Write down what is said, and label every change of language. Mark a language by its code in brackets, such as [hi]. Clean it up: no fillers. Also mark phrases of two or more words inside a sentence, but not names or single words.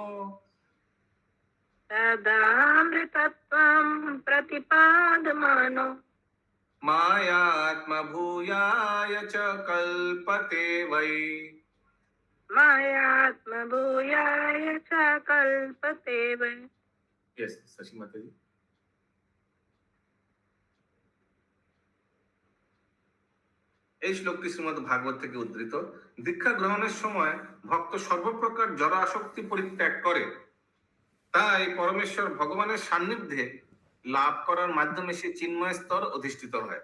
[sa] तदामृतत्वं प्रतिपादमानो मायात्मभूयाय च कल्पते वै। मायात्मभूयाय च कल्पते वै। [hi] यस शशि माता जी। [bn] এই শ্লোকটি শ্রীমদ্ ভাগবত থেকে উদ্ধৃত। দীক্ষা গ্রহণের সময় ভক্ত সর্বপ্রকার জড় আসক্তি পরিত্যাগ করে, তাই পরমেশ্বর ভগবানের সান্নিধ্যে লাভ করার মাধ্যমে সে চিন্ময় স্তর অধিষ্ঠিত হয়।